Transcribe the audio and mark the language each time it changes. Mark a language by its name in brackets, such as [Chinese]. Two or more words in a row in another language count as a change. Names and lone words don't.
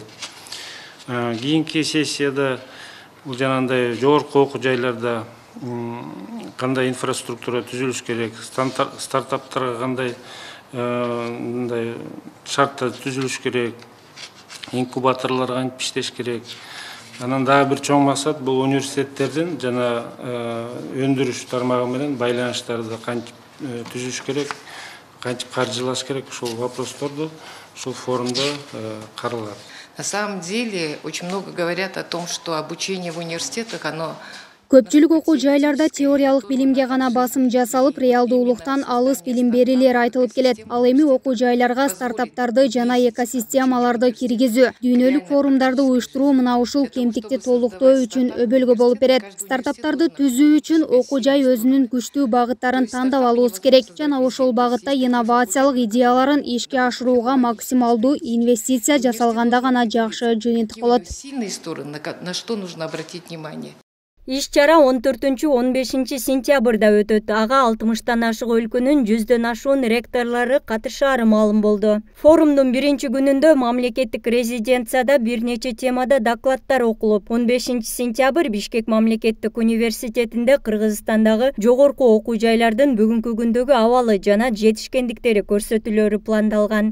[Kyrgyz] Кийинки сессияда бул жанагындай жогорку окуу жайларда кандай инфраструктура түзүлүш керек, стартаптарга кандай шарттар түзүлүш керек, инкубаторлор кантип иштеш керек. Анан дагы бир чоң максат бул университеттердин жана өндүрүш тармагы менен байланыштарды кантип түзүш керек, кантип каржылаш керек, ушул вопросторду ушул форумда каралат. [Russian] На самом деле очень много говорят о том, что обучение в университетах, оно [Kyrgyz] Көпчүлүк окуу жайларда теориялык билимге гана басым жасалып, реалдуулуктан алыс билим берилер айтылып келет. Ал эми окуу жайларга стартаптарды жана экосистемаларды киргизүү, дүйнөлүк форумдарды уюштуруу мына ушул кемтикти толуктоо үчүн өбөлгө болуп берет. Стартаптарды түзүү үчүн окуу жай өзүнүн күчтүү багыттарын тандап алуусу керек жана ошол багытта инновациялык идеяларын ишке ашырууга максималдуу инвестиция жасалганда гана жакшы жыйынтык болот. [Russian] сильные стороны, на что нужно обратить внимание. [Kyrgyz] Иш-чара 14-15 сентябрда өтөт. Ага 60тан ашык өлкөнүн 100дөн ашуун ректорлору катышаары маалым болду. Форумдун биринчи күнүндө мамлекеттик резиденцияда бир нече темада докладдар окулуп, 15 сентябрь Бишкек мамлекеттик университетинде Кыргызстандагы жогорку окуу жайлардын бүгүнкү күндөгү абалы жана жетишкендиктери көрсөтүлөрү пландалган.